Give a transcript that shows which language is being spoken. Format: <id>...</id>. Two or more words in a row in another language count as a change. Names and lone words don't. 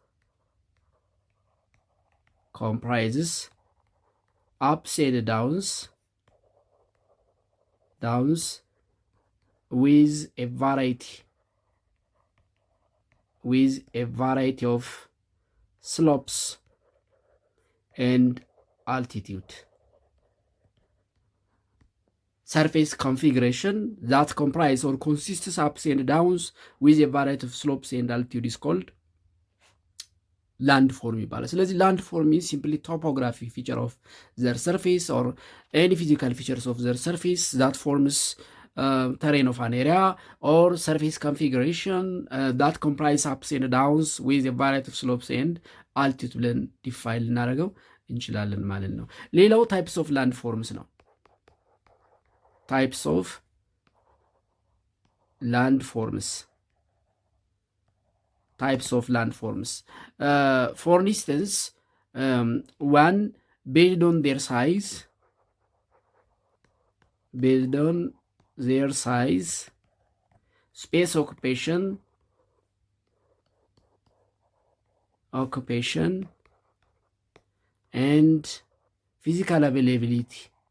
<en>ups and downs with a variety of slopes and altitude. Surface configuration that comprises or consists ups and downs with a variety of slopes and altitude is called land form ይባላል። ስለዚህ land form is simply topographic feature of their surface or any physical features of their surface that forms terrain of an area or surface configuration that comprise ups and downs with a variety of slopes and altitude</en> <am>ብለን ዲፋይን ልናደርገው እንችላለን ማለት ነው።</am> <en>ሌላው types of land forms ነው። types of land forms for instance, one based on their size, space occupation and physical availability.</en>